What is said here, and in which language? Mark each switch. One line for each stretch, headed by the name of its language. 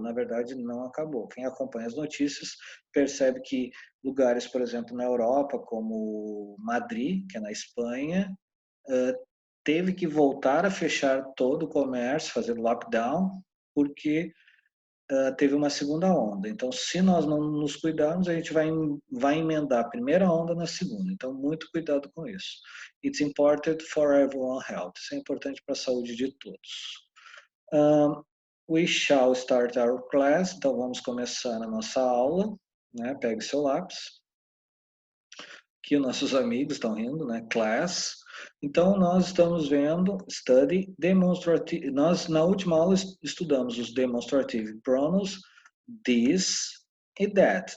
Portuguese: Na verdade, não acabou. Quem acompanha as notícias percebe que lugares, por exemplo, na Europa, como Madrid, que é na Espanha, teve que voltar a fechar todo o comércio, fazer lockdown, porque teve uma segunda onda. Então, se nós não nos cuidarmos, a gente vai emendar a primeira onda na segunda. Então, muito cuidado com isso.
English: It's important for everyone's health.
Portuguese: Isso é importante para a saúde de todos.
English: We shall start our class.
Portuguese: Então, vamos começar a nossa aula. Né? Pegue seu lápis. Aqui os nossos amigos estão rindo, né? Class. Então, nós estamos vendo
English: study demonstrative.
Portuguese: Nós, na última aula, estudamos os
English: demonstrative pronouns this
Portuguese: e that.